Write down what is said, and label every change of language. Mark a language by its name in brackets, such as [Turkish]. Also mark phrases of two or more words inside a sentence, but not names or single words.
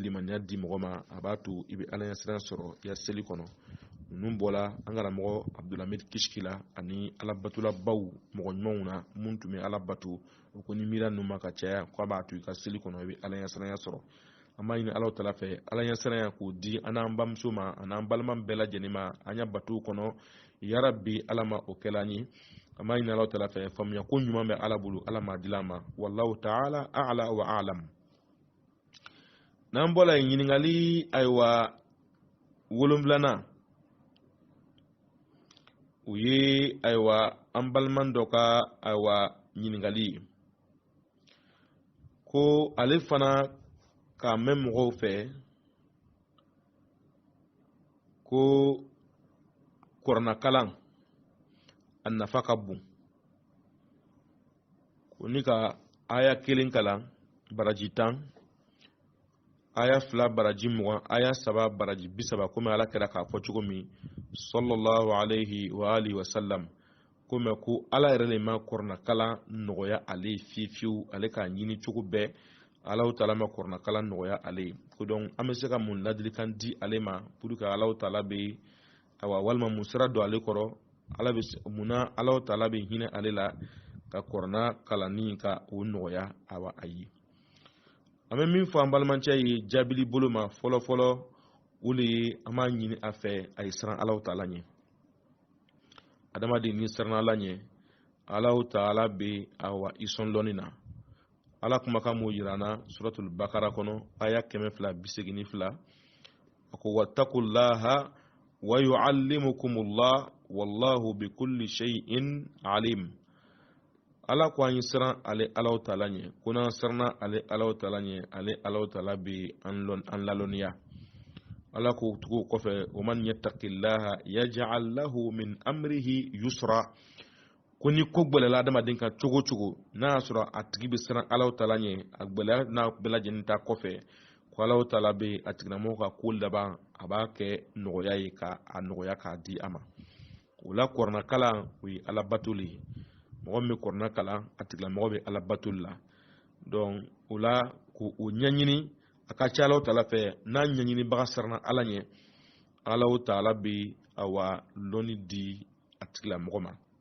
[Bambara] limaniya di mɔgɔ ma a b'a to i be ala ɲɛ siran sɔrɔ ya seli kono ninnu bɔla an karamɔgɔ abdulhamid kishkila ani alabatula baw mɔgɔ ɲumanw na mun tun bɛ ala bato o ko ni mira ninnu ma ka caya ko a b'a to i ka seli kɔnɔ i be ala ɲɛ siran sɔrɔ an b'a ɲini alaw tala fɛ ala ɲɛ siran k'o di an n'an bamuso ma an n'an balima bɛɛ lajɛlen ma an ɲa batow kɔnɔ yarabi ala ma o kɛla an ye an b'a ɲini alaw tala fɛ faamuya ko ɲuman bɛ ala bolo ala m'a dila ma [Arabic] والله تعالى أعلى وأعلم [Bambara] n'an bɔla yen ɲininkali ayiwa 7 u ye ayiwa an baliman dɔ ka ayiwa ɲininkali ko ale fana k'a mɛn mɔgɔw fɛ ko kuranakalan a nafa ka bon ko ni ka aya 1 kalan baraji 10 aya 2 baraji 20 aya 3 baraji 30 komi ala kɛra k'a fɔ cogo min [Arabic] صلى الله عليه وآله وسلم [Bambara] komi ko ala yɛrɛ le ma kuranakalan nɔgɔya ale fiyewu ale k'a ɲini cogo bɛɛ [Arabic] الله تعالى [Bambara] ma kuranakalan nɔgɔya ale ko donc an bɛ se ka mun ladilikan di ale ma [French] pour que [Arabic] الله تعالى [Bambara] bɛ awa walima mun sira don ale kɔrɔ ala bɛ munna [Arabic] الله تعالى [Bambara] bɛ hinɛ ale la ka kurana kalanni ka o nɔgɔya awa ayi an bɛ min fɔ an balimacɛ ye jaabili bolo ma fɔlɔ fɔlɔ o de ye an b'a ɲini a fɛ a ye siran [Arabic] الله تعالى [Bambara] ɲɛ adamaden ni siran ala ɲɛ [Arabic] الله تعالى [Bambara] bɛ awa i sɔn dɔɔnin na ala kumakan m'o yira an na [Arabic] سورة البقرة [Bambara] kɔnɔ aya 282 a ko [Arabic] واتقوا الله ويعلمكم الله والله بكل شيء عليم [Bambara] ala ko an yi siran ale [Arabic] الله تعالى [Bambara] ɲɛ ko n'an siranna ale [Arabic] الله تعالى [Bambara] ɲɛ ale [Arabic] الله تعالى [Bambara] bɛ an lalɔnniya ala ko tugu kɔfɛ [Arabic] ومن يتق الله يجعل له من أمره يسرا [Bambara] ko ni ko gbɛlɛla adamaden kan cogo cogo n'a y'a sɔrɔ a tigi bɛ siran [Arabic] الله تعالى [Bambara] ɲɛ a gbɛlɛya n'a bɛɛ lajɛlen ta kɔfɛ ko [Arabic] الله تعالى [Bambara] bɛ a tigilamɔgɔ ka ko laban a b'a kɛ nɔgɔya ye ka a nɔgɔya k'a di a ma o la kuranakalan o ye ala bato le ye mɔgɔ min bɛ kuranakalan a tigilamɔgɔ bɛ ala bato la donc o la ko o ɲɛɲini a ka ca [Arabic] الله تعالى [Bambara] fɛ n'a ɲɛɲinibaga siranna ala ɲɛ [Arabic] الله تعالى [Bambara] bɛ awa lɔnni di a tigilamɔgɔ ma